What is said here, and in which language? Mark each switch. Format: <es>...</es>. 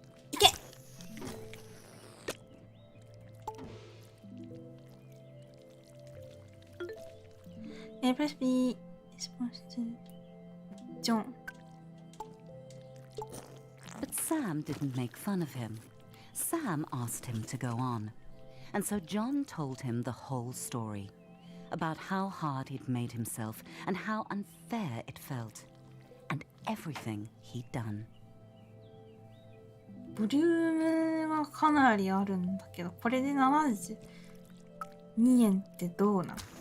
<ja>いけ。プレスビースポンスジョン。</ja> <en>But Sam didn't make fun of him. Sam asked him to go on. And so John told him the whole story about how hard he'd made himself and how unfair it felt, and everything he'd done.</en> <ja>ボリュームがかなりあるんだけど、これで72円ってどうなの？</ja>